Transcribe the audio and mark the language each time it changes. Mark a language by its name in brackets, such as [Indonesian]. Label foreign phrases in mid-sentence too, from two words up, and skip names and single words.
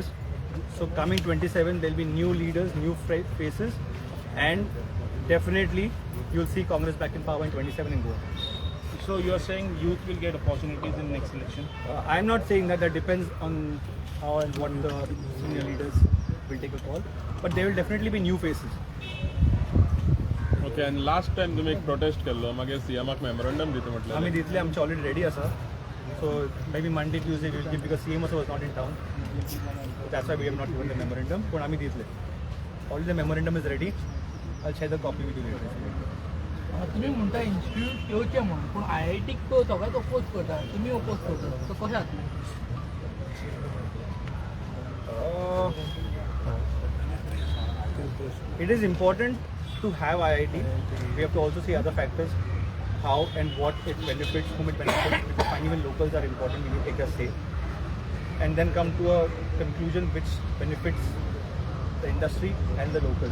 [English] So coming 27, there'll be new leaders, new faces, and definitely you'll see Congress back in power in 27 and Goa. So you are saying youth will get opportunities in next election? I'm not saying that. That depends on how and what the senior leaders will take a call, but there will definitely be new faces. [Konkani] ओके, आनी [English] last time [Konkani] तुमी एक प्रोटेस्ट केल्लो, मागीर सीएमाक मेमोरंडम दिता आम्ही म्हटलें. दितले, आमचे [English] already ready [Konkani] आसा. [English] So maybe Monday, Tuesday we will give, because CM also was not in town. So that's why we have not given the memorandum. But [Konkani] आम्ही दितले. [English] Already the memorandum is ready. I'll share the copy with you later. [Konkani] तुम्ही म्हणता इन्स्टिट्यूट येवचें म्हणून, पूण IITक तो सगळ्यात अपोज करता, तुम्ही अपोज करता, सो कशें जातलें? [English] It is important to have IIT. We have to also see other factors, how and what it benefits, whom it benefits, because finding even locals are important. We need to take a say and then come to a conclusion which benefits the industry and the locals.